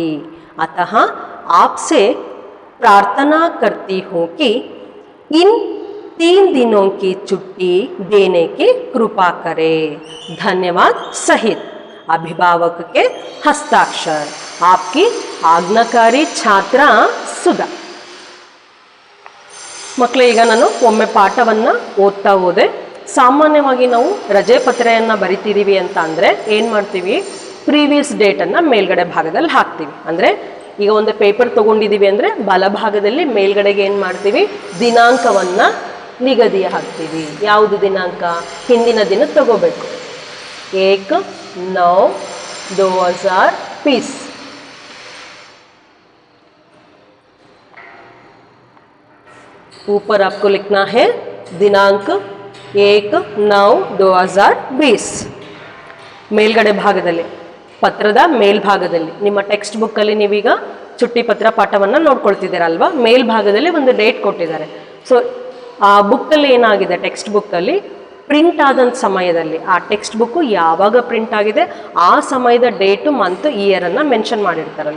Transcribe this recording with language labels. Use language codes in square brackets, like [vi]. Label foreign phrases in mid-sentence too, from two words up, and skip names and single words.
[hi] अतः आपसे प्रार्थना करती हूँ कि इन 3 दिनों की छुट्टी देने की कृपा करें। धन्यवाद सहित अभिभावक के हस्ताक्षर। आपकी आज्ञाकारी छात्र सुधा। [kn] ಮಕ್ಕಳೇ, ಈಗ ನಾನು ಒಮ್ಮೆ ಪಾಠವನ್ನು ಓದ್ತಾ ಹೋದೆ। ಸಾಮಾನ್ಯವಾಗಿ ನಾವು ರಜೆ ಪತ್ರೆಯನ್ನು ಬರಿತಿದ್ದೀವಿ ಅಂತ ಅಂದರೆ ಏನು ಮಾಡ್ತೀವಿ? [en] previous date-annu [kn] ಮೇಲ್ಗಡೆ ಭಾಗದಲ್ಲಿ ಹಾಕ್ತೀವಿ। ಅಂದರೆ ಈಗ ಒಂದು ಪೇಪರ್ ತೊಗೊಂಡಿದ್ದೀವಿ ಅಂದರೆ ಬಲಭಾಗದಲ್ಲಿ ಮೇಲ್ಗಡೆಗೆ ಏನು ಮಾಡ್ತೀವಿ? ದಿನಾಂಕವನ್ನು ನಿಗದಿ ಹಾಕ್ತೀವಿ। ಯಾವುದು ದಿನಾಂಕ? ಹಿಂದಿನ ದಿನ ತಗೋಬೇಕು। 1/9/2020। [hi] ऊपर आपको लिखना है दिनांक 1/9/2020। [kn] ಮೇಲ್ಗಡೆ ಭಾಗದಲ್ಲಿ, ಪತ್ರದ ಮೇಲ್ಭಾಗದಲ್ಲಿ, ನಿಮ್ಮ [en] textbook-alli [kn] ನೀವೀಗ ಚುಟ್ಟಿ ಪತ್ರ ಪಾಠವನ್ನು ನೋಡ್ಕೊಳ್ತಿದ್ದೀರಲ್ವಾ? ಮೇಲ್ಭಾಗದಲ್ಲಿ ಒಂದು ಡೇಟ್ ಕೊಟ್ಟಿದ್ದಾರೆ। ಸೊ ಆ ಬುಕ್ಕಲ್ಲಿ ಏನಾಗಿದೆ, [en] textbook-alli [kn] ಪ್ರಿಂಟ್ ಆದಂಥ ಸಮಯದಲ್ಲಿ, ಆ [en] textbook [kn] ಯಾವಾಗ ಪ್ರಿಂಟ್ ಆಗಿದೆ ಆ ಸಮಯದ [en] date, month, year mention [kn] ಮಾಡಿರ್ತಾರಲ್ಲ।